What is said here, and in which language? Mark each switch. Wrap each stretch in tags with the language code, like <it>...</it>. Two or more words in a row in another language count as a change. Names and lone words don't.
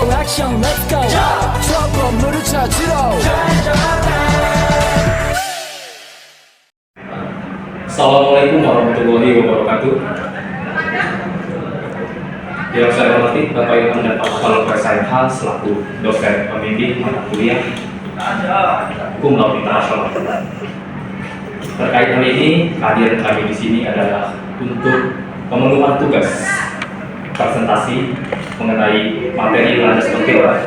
<ko>액션</ko> <en>let's go</en> <ko>저 건물을 찾으러</ko> <ar>السلام عليكم ورحمة الله وبركاته.</ar> <id>Yang saya hormati Bapak Ibu dan Pak Kepala PSIH selaku dosen pembimbing mata kuliah Hukum Laut Internasional. Terkait hal ini, kehadiran kami di sini adalah untuk pemenuhan tugas presentasi mengenai materi landas kontinent.</id>